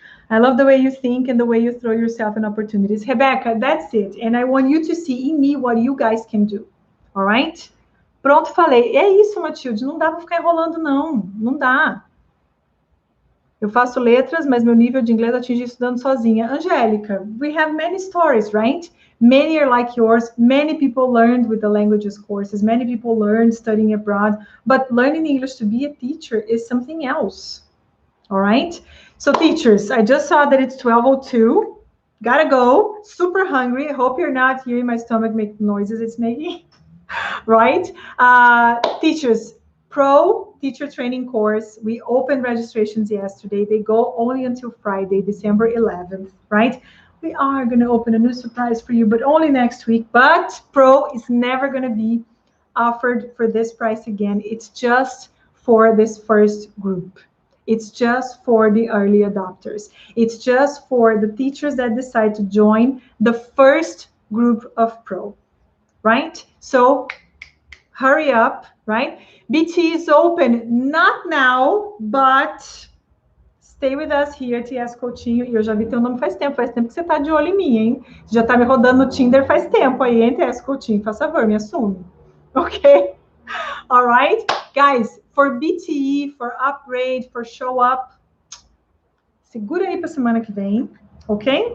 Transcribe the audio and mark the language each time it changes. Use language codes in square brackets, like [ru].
[en] I love the way you think and the way you throw yourself in opportunities. Rebecca, that's it. And I want you to see in me what you guys can do. [pt] Alright? Pronto, falei. É isso, Matilde. Não dá pra ficar enrolando, não. Não dá. Eu faço letras, mas meu nível de inglês atingi estudando sozinha. [en] Angélica, we have many stories, right? Many are like yours. Many people learned with the languages courses. Many people learned studying abroad. But learning English to be a teacher is something else. All right? So teachers, I just saw that it's 12:02. Gotta go. Super hungry. I hope you're not hearing my stomach make noises it's making. Right? Teachers, Pro Teacher Training Course. We opened registrations yesterday. They go only until Friday, December 11th, right? We are going to open a new surprise for you, but only next week. But Pro is never going to be offered for this price again. It's just for this first group. It's just for the early adopters. It's just for the teachers that decide to join the first group of Pro, right? So hurry up, right? BT is open, not now, but stay with us here, TS Coutinho. [pt] E eu já vi teu nome faz tempo que você tá de olho em mim, hein? Você já tá me rodando no Tinder faz tempo aí, hein, TS Coutinho? Faz favor, me assume. Ok? All right? [en] Guys, for BTE, for Upgrade, for Show Up, [pt] segura aí pra semana que vem, [en] ok?